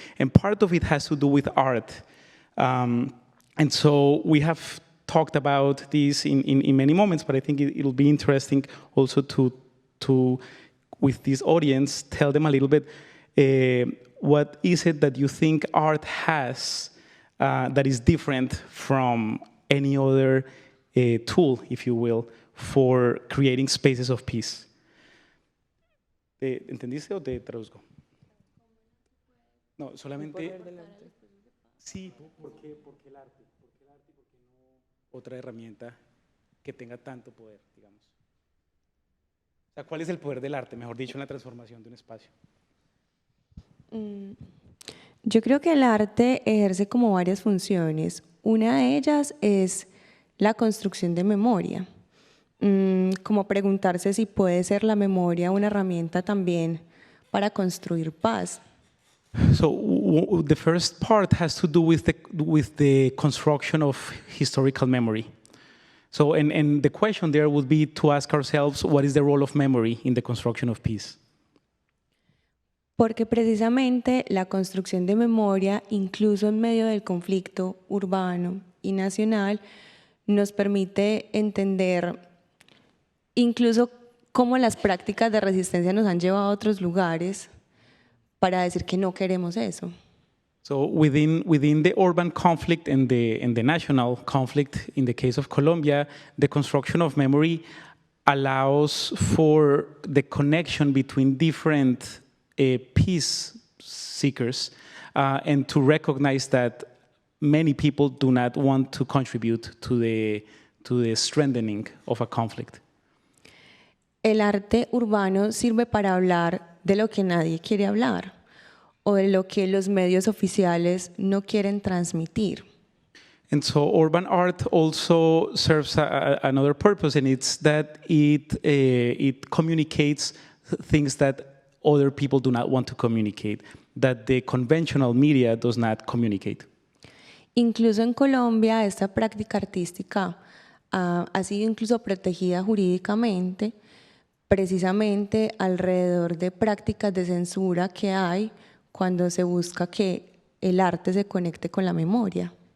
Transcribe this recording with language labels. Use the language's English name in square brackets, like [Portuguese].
[English] And part of it has to do with art. And so we have talked about this in many moments, but I think it'll be interesting also to with this audience, tell them a little bit, what is it that you think art has that is different from any other tool, if you will, for creating spaces of peace? [Spanish] ¿Entendiste o te traduzco? No, solamente... Sí, ¿por qué el arte? ¿Por qué el arte y por qué no otra herramienta que tenga tanto poder, digamos? O sea, ¿cuál es el poder del arte, mejor dicho, en la transformación de un espacio? Yo creo que el arte ejerce como varias funciones. Una de ellas es la construcción de memoria, como preguntarse si puede ser la memoria una herramienta también para construir paz. [English] So the first part has to do with the construction of historical memory. So and the question there would be to ask ourselves, what is the role of memory in the construction of peace? [Spanish] Porque precisamente la construcción de memoria, incluso en medio del conflicto urbano y nacional, nos permite entender incluso cómo las prácticas de resistencia nos han llevado a otros lugares para decir que no queremos eso. [English] So within the urban conflict and the national conflict, in the case of Colombia, the construction of memory allows for the connection between different peace seekers and to recognize that many people do not want to contribute to the strengthening of a conflict. [Spanish] El arte urbano sirve para hablar de lo que nadie quiere hablar o de lo que los medios oficiales no quieren transmitir. [English] And so urban art also serves another purpose, and it's that it communicates things that other people do not want to communicate, that the conventional media does not communicate. [Spanish] Incluso en Colombia, esta práctica artística ha sido incluso protegida jurídicamente, precisamente alrededor de prácticas de censura que hay cuando se busca que el arte se conecte con la memoria.